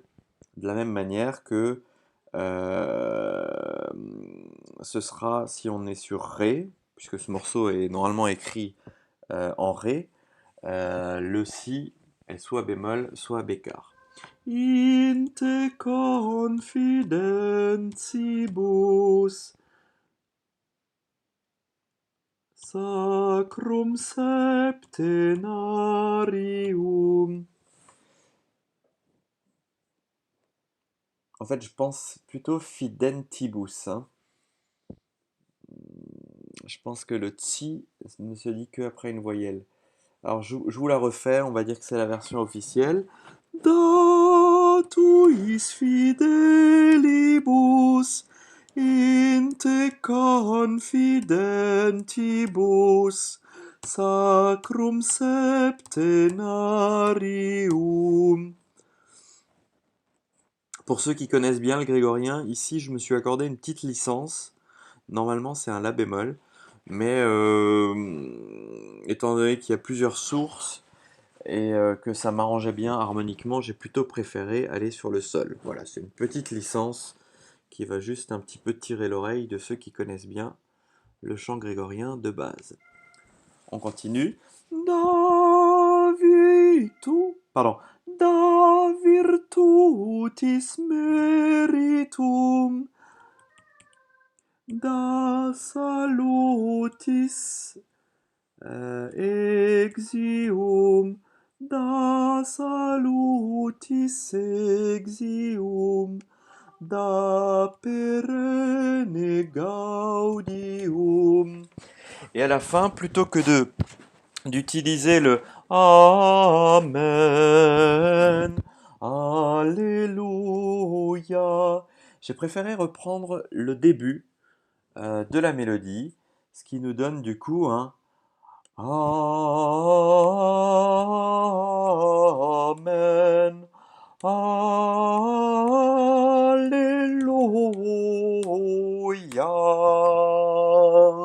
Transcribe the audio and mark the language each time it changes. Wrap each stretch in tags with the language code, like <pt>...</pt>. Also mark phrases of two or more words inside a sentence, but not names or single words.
<fr>De la même manière que euh, ce sera si on est sur ré, puisque ce morceau est normalement écrit en ré, le si est soit bémol, soit bécard.</fr> <la>In te confidentibus sacrum septenarium.</la> <fr>En fait, je pense plutôt fidentibus. Hein. Je pense que le tsi ne se dit qu'après une voyelle. Alors, je vous la refais, on va dire que c'est la version officielle.</fr> <la>Datuis fidelibus in te confidentibus sacrum septenarium.</la> <fr>Pour ceux qui connaissent bien le grégorien, ici je me suis accordé une petite licence Normalement, c'est un La bémol, mais étant donné qu'il y a plusieurs sources et que ça m'arrangeait bien harmoniquement, j'ai plutôt préféré aller sur le Sol. Voilà, c'est une petite licence qui va juste un petit peu tirer l'oreille de ceux qui connaissent bien le chant grégorien de base. On continue. Da pardon.</fr> <la>Da virtutis meritum, da salutis exium, da salutis exium, da perenne gaudium.</la> <fr>Et à la fin, plutôt que d'utiliser le Amen, Alléluia, j'ai préféré reprendre le début de la mélodie, ce qui nous donne du coup un Amen, Alléluia.</fr>